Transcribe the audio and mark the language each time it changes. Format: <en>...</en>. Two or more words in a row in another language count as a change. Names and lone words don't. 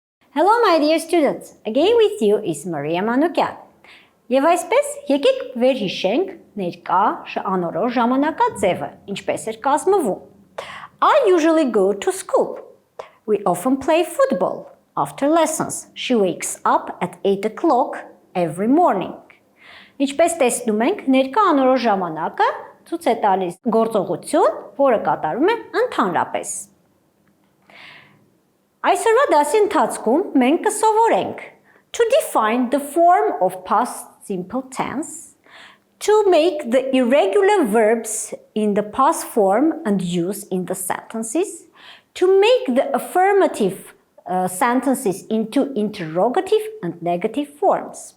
<en>Hello my dear students, again with you is Maria Manukyan.</en> <hy>Եվ այսպես եկեք վերհիշենք ներկա անորոշ ժամանակաձևը, ինչպես էր կազմվում.</hy> <en>I usually go to school. We often play football. After lessons, she wakes up at 8 o'clock every morning.</en> <hy>Ինչպես տեսնում ենք, ներկա անորոշ ժամանակը ցույց է տալիս գործողություն, որը կատարվում է ընդհանրապես. Այսօրվա դասի ընթացքում մենք կսովորենք</hy> <en>to define the form of past simple tense, to make the irregular verbs in the past form and use in the sentences, to make the affirmative sentences into interrogative and negative forms.</en>